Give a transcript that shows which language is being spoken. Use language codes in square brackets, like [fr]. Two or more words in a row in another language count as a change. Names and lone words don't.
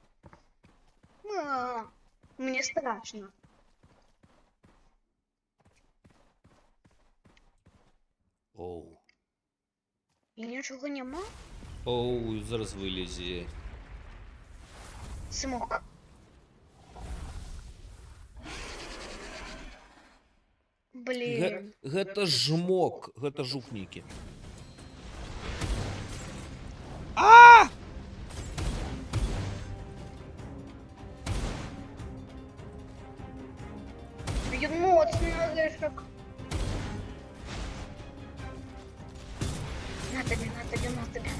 [ru] Мне страшно. Оу. [uk] І нічого нема? [be] Оу, зараз вылезе. [ru] Смог. Блин. [be] Гэта жмок, гэта жук нейкі. [uk] Він моцний орешок. На тобі, на тобі, на тобі.